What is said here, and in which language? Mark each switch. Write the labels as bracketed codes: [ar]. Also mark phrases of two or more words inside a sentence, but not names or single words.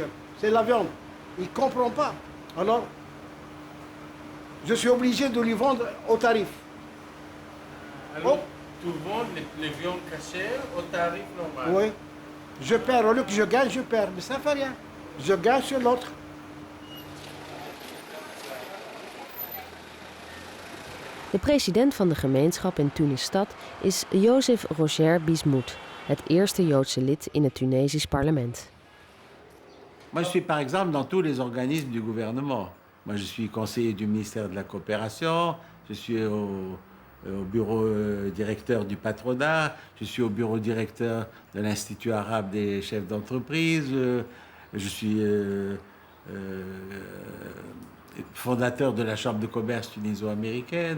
[fr] C'est la viande. Ils ne comprennent pas. Alors, je suis obligé de lui vendre au tarif. Alors, tu vends les viandes cachères au tarif normal? Oui. Je perds. Au lieu que je gagne, je perds. Mais ça ne fait rien. Je gagne sur l'autre. [nl] De president van de gemeenschap in Tunis-stad is Joseph Roger Bismuth, het eerste Joodse lid in het Tunesisch parlement. [fr] Moi, je suis par exemple dans tous les organismes du gouvernement. Moi, je suis conseiller du ministère de la Coopération, je suis au bureau directeur du patronat, je suis au bureau directeur de l'Institut arabe des chefs d'entreprise, je suis fondateur de la Chambre de commerce tuniso-américaine.